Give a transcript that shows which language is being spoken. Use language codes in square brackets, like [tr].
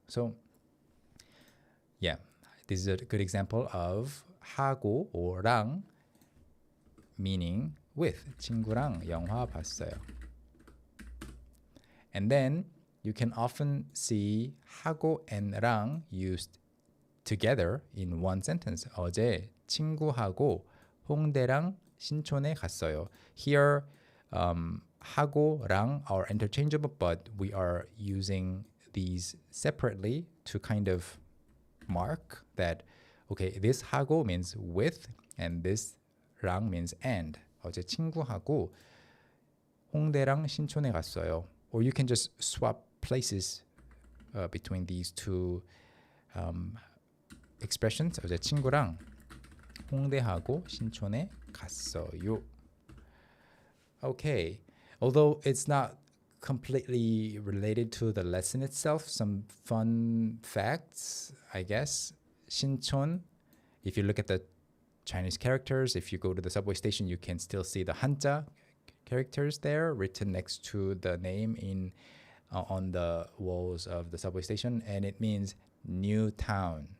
[en] So, yeah, this is a good example of 하고 or 랑 meaning with. [ko] 친구랑 영화 봤어요. [en] And then you can often see 하고 and 랑 used together in one sentence. [ko] 어제 친구하고 홍대랑 신촌에 갔어요. [en] Here, 하고랑 are interchangeable, but we are using these separately to kind of mark that, okay, this 하고 means with, and this 랑 means and. [ko] 어제 친구하고 홍대랑 신촌에 갔어요. [en] Or you can just swap places between these two expressions. [ko] 어제 친구랑 홍대하고 신촌에 갔어요. [en] Okay, although it's not completely related to the lesson itself, some fun facts, I guess. 신촌, if you look at the Chinese characters, if you go to the subway station, you can still see the 한자 characters there written next to the name in on the walls of the subway station, and it means new town.